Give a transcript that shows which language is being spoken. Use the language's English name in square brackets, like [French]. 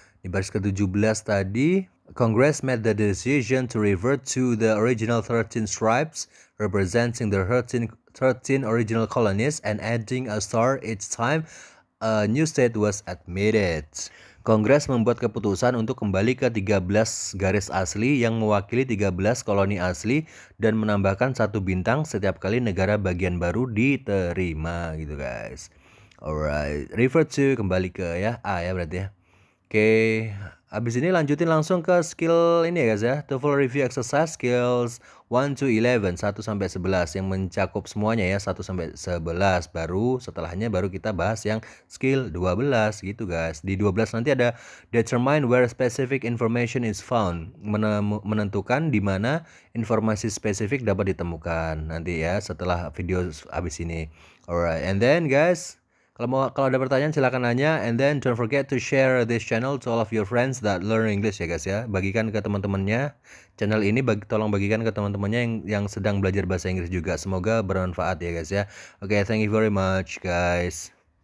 [Indonesian] Di baris ke-17 tadi, [English] Congress made the decision to revert to the original 13 stripes representing the 13 original colonies and adding a star each time a new state was admitted. [Indonesian] Kongres membuat keputusan untuk kembali ke 13 garis asli yang mewakili 13 koloni asli dan menambahkan satu bintang setiap kali negara bagian baru diterima gitu guys. Alright, refer to kembali ke ya A ya berarti ya. Oke, habis ini lanjutin langsung ke skill ini ya guys ya. [English] TOEFL review exercise skills 1 to 11, [Indonesian] 1 sampai 11 yang mencakup semuanya ya, 1 sampai 11. Baru setelahnya baru kita bahas yang skill 12 gitu guys. Di 12 nanti ada [English] determine where specific information is found. [Indonesian] Menentukan di mana informasi spesifik dapat ditemukan nanti ya setelah video habis ini. [English] Alright, and then guys, [Indonesian] kalau ada pertanyaan silakan nanya, [English] and then don't forget to share this channel to all of your friends that learn English ya guys ya. [Indonesian] Bagikan ke teman-temannya channel ini, tolong bagikan ke teman-temannya yang sedang belajar bahasa Inggris juga. Semoga bermanfaat ya guys ya. Oke, [English] thank you very much guys.